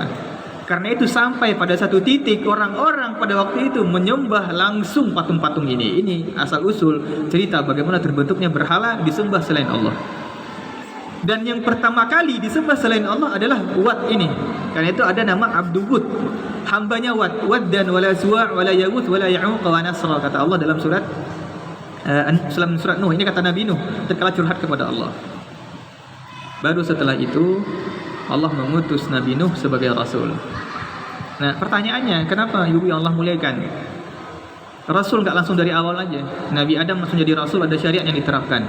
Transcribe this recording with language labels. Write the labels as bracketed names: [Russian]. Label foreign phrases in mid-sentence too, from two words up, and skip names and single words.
[Indonesian] Karena itu sampai pada satu titik orang-orang pada waktu itu menyembah langsung patung-patung ini. Ini asal usul cerita bagaimana terbentuknya berhala disembah selain Allah. Dan yang pertama kali disembah selain Allah adalah Wat ini. Karena itu ada nama Abdul Wud, hambanya Wat. [Arabic] Waddan wala Suwa' wala Yaghut wala Ya'uq wa Nasra, [Indonesian] kata Allah dalam surat Nuh. Ini kata Nabi Nuh tatkala curhat kepada Allah. Baru setelah itu Allah mengutus Nabi Nuh sebagai Rasul. Nah, pertanyaannya, kenapa ibu yang Allah muliakan? Rasul nggak langsung dari awal aja. Nabi Adam langsung jadi Rasul, ada syariat yang diterapkan.